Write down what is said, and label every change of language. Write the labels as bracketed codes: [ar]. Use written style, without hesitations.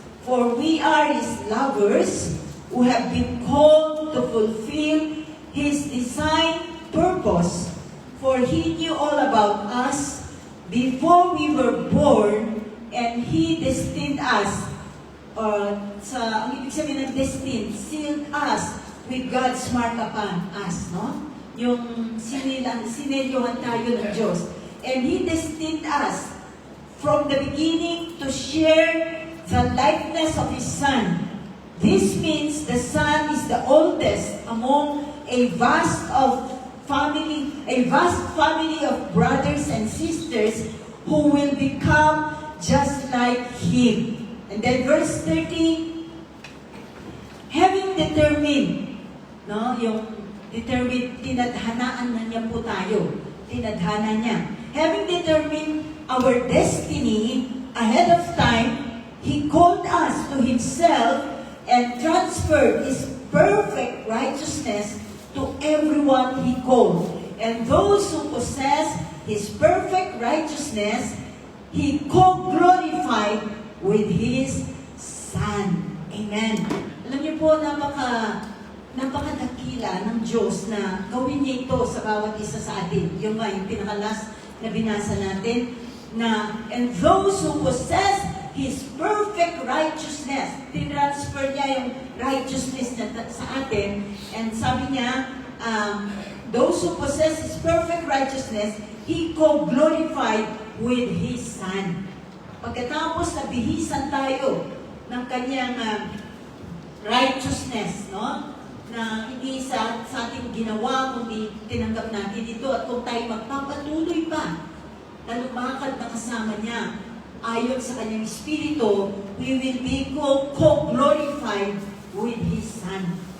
[en] For we are His lovers who have been called to fulfill His design purpose. For He knew all about us before we were born, and He destined us, [tl] ang ibig sabihin ng destined, [en] sealed us with God's mark upon us, no? [tl] Yung sinelyohan tayo ng Diyos. [en] And He destined us from the beginning to share the likeness of His Son. This means the Son is the oldest among a vast family of brothers and sisters who will become just like Him. And then verse 30, having determined, [tl] no, yung determined, tinadhanaan na niya po tayo. Tinadhana niya. [en] Having determined our destiny ahead of time, He called us to Himself and transferred His perfect righteousness to everyone He called. And those who possess His perfect righteousness, He co-glorified with His Son. Amen. [tl] Alam niyo po, napakadakila ng Diyos na gawin niya ito sa bawat isa sa atin. Yung pinakalas na binasa natin, [en] na, and those who possess His perfect righteousness. [tl] Tinransfer niya yung righteousness na sa atin. [en] And [tl] sabi niya, [en] those who possess His perfect righteousness, He co-glorified with His Son. [tl] Pagkatapos na bihisan tayo ng kanyang righteousness, no? Na hindi sa ating ginawa, kundi tinanggap natin ito. At kung tayo magpapatuloy pa na lumakad na kasama niya, ayon sa kanyang Espiritu, [en] we will be co-glorified with His Son.